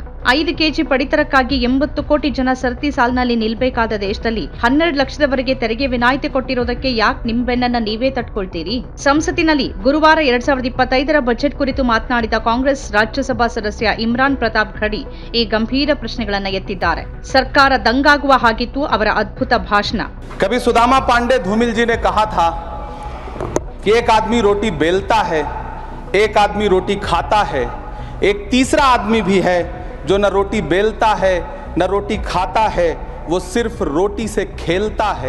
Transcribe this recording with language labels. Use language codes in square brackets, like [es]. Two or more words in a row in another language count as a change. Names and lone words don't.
[kn] 5 ಕೆಜಿ ಪಡಿತರಕ್ಕಾಗಿ 80 ಕೋಟಿ ಜನ ಸರತಿ ಸಾಲಿನಲ್ಲಿ ನಿಲ್ಬೇಕಾದ ದೇಶದಲ್ಲಿ 12 ಲಕ್ಷದವರೆಗೆ ತೆರಿಗೆ ವಿನಾಯಿತಿ ಕೊಟ್ಟಿರೋದಕ್ಕೆ ಯಾಕೆ ನಿಮ್ಮ ಬೆನ್ನನ್ನ ನೀವೇ ತಟ್ಕೊಳ್ತೀರಿ? ಸಂಸತ್ತಿನಲ್ಲಿ ಗುರುವಾರ 2025ರ ಬಜೆಟ್ ಕುರಿತು ಮಾತನಾಡಿದ ಕಾಂಗ್ರೆಸ್ ರಾಜ್ಯಸಭಾ ಸದಸ್ಯ ಇಮ್ರಾನ್ ಪ್ರತಾಪ್ ಘಡಿ ಈ ಗಂಭೀರ ಪ್ರಶ್ನೆಗಳನ್ನ ಎತ್ತಿದ್ದಾರೆ. ಸರ್ಕಾರ ದಂಗಾಗುವ ಹಾಗಿತ್ತು ಅವರ ಅದ್ಭುತ ಭಾಷಣ. [hi] कभी सुदामा पांडे धूमिल जी ने कहा था कि एक आदमी रोटी बेलता है, एक आदमी रोटी खाता है, एक तीसरा आदमी भी है जो न रोटी बेलता है न रोटी खाता है, वो सिर्फ रोटी से खेलता है।